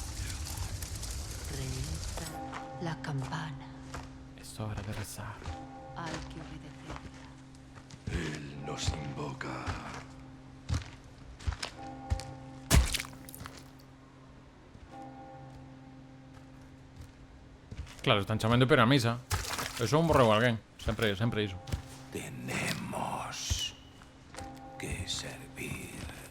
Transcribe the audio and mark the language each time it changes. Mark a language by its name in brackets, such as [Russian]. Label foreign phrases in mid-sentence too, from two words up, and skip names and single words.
[Spanish] La campana. Es hora de rezar. Hay que obedecerla. Él nos invoca. [Galician] Claro, están chamando pero a misa. Eso é un borrego alguén. Sempre iso. [Spanish] Tenemos que servir.